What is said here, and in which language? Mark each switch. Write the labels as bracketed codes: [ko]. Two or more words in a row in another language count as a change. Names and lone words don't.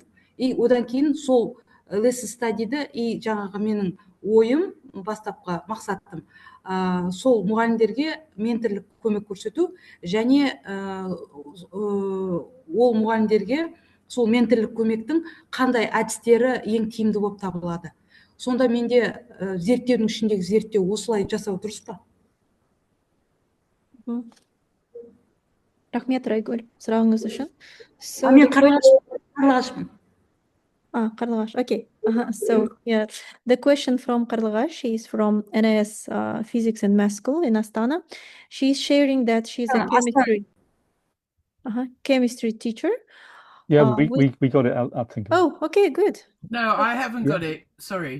[kk] И одан кейін сол [en] lesson study'ді [kk] и жаңағы менің ойым, бастапқы мақсатым, сол мұғалімдерге менторлық көмек көрсету, және ол мұғалімдерге сол менторлық көмектің қандай әдістері ең тиімді болып табылады. Сонда менде зерттеудің ішіндегі зерттеу осылай жасау дұрыс па? Рахмет, Райгүл, сұрағыңыз үшін. Мен Қарлығашпын. Қарлығаш, [en] okay. So, yeah, the question from Қарлығаш, she is from NIS Physics and Math School in Astana. She's sharing that she's a chemistry teacher. Yeah, we got it out, I think. Oh, okay, good. No, I haven't got it. Sorry.